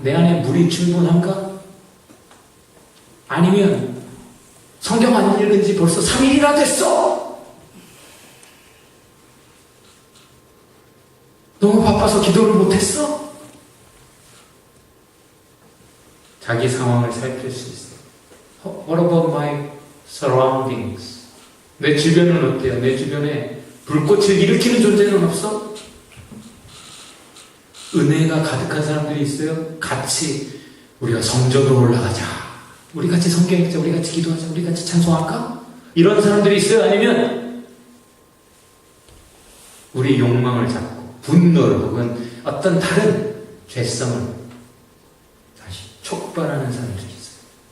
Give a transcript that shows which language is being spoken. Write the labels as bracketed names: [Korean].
[Korean] 내 안에 물이 충분한가? 아니면 성경 안 읽은 지 벌써 3일이나 됐어! 너무 바빠서 기도를 못했어? 자기 상황을 살필 수 있어요. [English] What about my surroundings? [Korean] 내 주변은 어때요? 내 주변에 불꽃을 일으키는 존재는 없어? 은혜가 가득한 사람들이 있어요? 같이 우리가 성전으로 올라가자. 우리 같이 성경 읽자. 우리 같이 기도하자. 우리 같이 찬송할까? 이런 사람들이 있어요? 아니면 우리 욕망을 잡고 분노를 혹은 어떤 다른 죄성을 다시 촉발하는 사람들이 있어요.